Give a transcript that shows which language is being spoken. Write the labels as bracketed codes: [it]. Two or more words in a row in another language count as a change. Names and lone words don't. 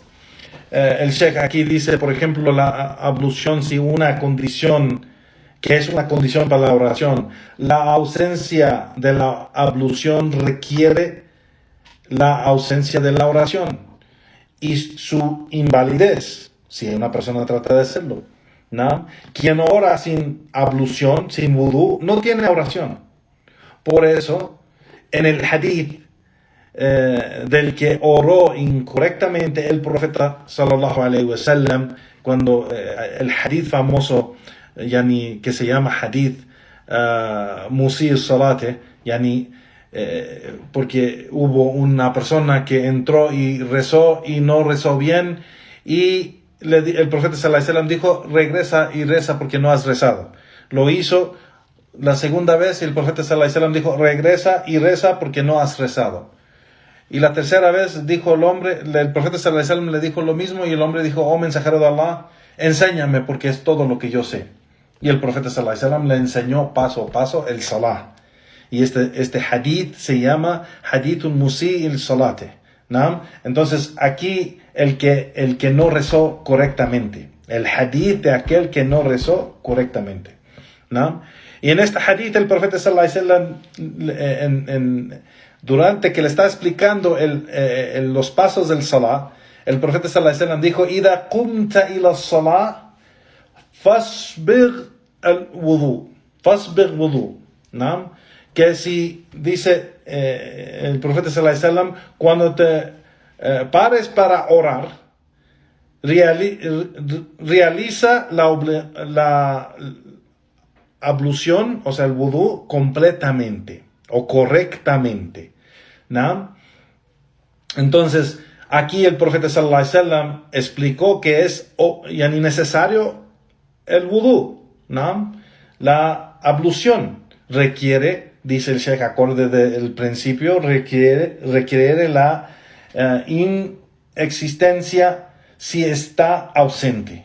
[es] El Sheikh aquí dice, por ejemplo, la ablución, si una condición que es una condición para la oración, la ausencia de la ablución requiere la ausencia de la oración y su invalidez, si una persona trata de hacerlo, ¿no? Quien ora sin ablución, sin wudú, no tiene oración. Por eso, en el hadith del que oró incorrectamente el profeta [ar] صلى الله عليه وسلم, [es] cuando el hadith famoso, que se llama [ar] حديث مسيء صلاته, [es] porque hubo una persona que entró y rezó y no rezó bien, y el profeta [ar] صلى الله عليه وسلم [es] dijo: regresa y reza porque no has rezado. Lo hizo la segunda vez y el profeta [ar] صلى الله عليه وسلم [es] dijo: regresa y reza porque no has rezado. Y la tercera vez dijo el profeta [ar] صلى الله عليه وسلم [es] le dijo lo mismo, y el hombre dijo: oh mensajero de Allah, enséñame porque es todo lo que yo sé. Y el profeta [ar] صلى الله عليه وسلم [es] le enseñó paso a paso el salah. Y este hadith se llama [ar] حديث مسيء الصلاة, [es] ¿no? Entonces aquí el que no rezó correctamente, el hadith de aquel que no rezó correctamente, ¿no? Y en este hadith el profeta [ar] صلى الله عليه وسلم, [es] durante que le está explicando los pasos del salah, el profeta [ar] صلى الله عليه وسلم [es] dijo: [ar] إذا قمت إلى الصلاة فأسبغ الوضوء, [es] ¿no? Que si dice el profeta [ar] صلى الله عليه وسلم, [es] cuando te pares para orar, realiza la ablución, o sea el wudu, completamente o correctamente, ¿no? Entonces aquí el profeta [ar] صلى الله عليه وسلم [es] explicó que es necesario el wudu, ¿no? La ablución requiere dice el Sheikh, acorde del principio, requiere la inexistencia si está ausente.